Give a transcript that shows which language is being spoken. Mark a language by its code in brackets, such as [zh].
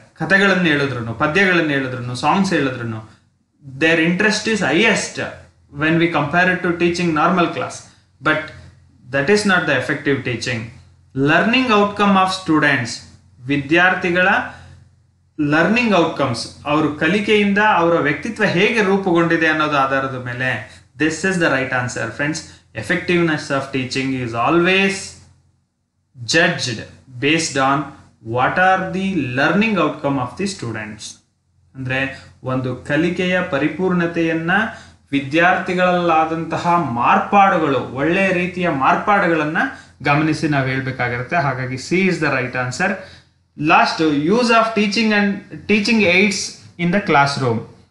[kn] ಕಥೆಗಳನ್ನು ಹೇಳಿದ್ರು, ಪದ್ಯಗಳನ್ನು ಹೇಳಿದ್ರು, ಸಾಂಗ್ಸ್ ಹೇಳಿದ್ರು, [en] There interest is highest when we compare it to teaching normal class. But that is not the effective teaching. Learning outcome of students, [kn] ವಿದ್ಯಾರ್ಥಿಗಳ learning outcomes, ಅವರು ಕಲಿಕೆಯಿಂದ ಅವರ ವ್ಯಕ್ತಿತ್ವ ಹೇಗೆ ರೂಪುಗೊಂಡಿದೆ ಅನ್ನೋದು ಆಧಾರದ ಮೇಲೆ [en] This is the right answer friends. Effectiveness of teaching is always judged based on what are the learning outcome of the students. [kn] ಅಂದ್ರೆ ಒಂದು ಕಲಿಕೆಯ ಪರಿಪೂರ್ಣತೆಯನ್ನ ವಿದ್ಯಾರ್ಥಿಗಳಲ್ಲಾದಂತಹ ಮಾರ್ಪಾಡುಗಳು, ಒಳ್ಳೆಯ ರೀತಿಯ ಮಾರ್ಪಾಡುಗಳನ್ನ ಗಮನಿಸಿ ನಾವು ಹೇಳ್ಬೇಕಾಗಿರುತ್ತೆ. [en] ಹಾಗಾಗಿ C is the right answer. Last, use of teaching aids in the classroom.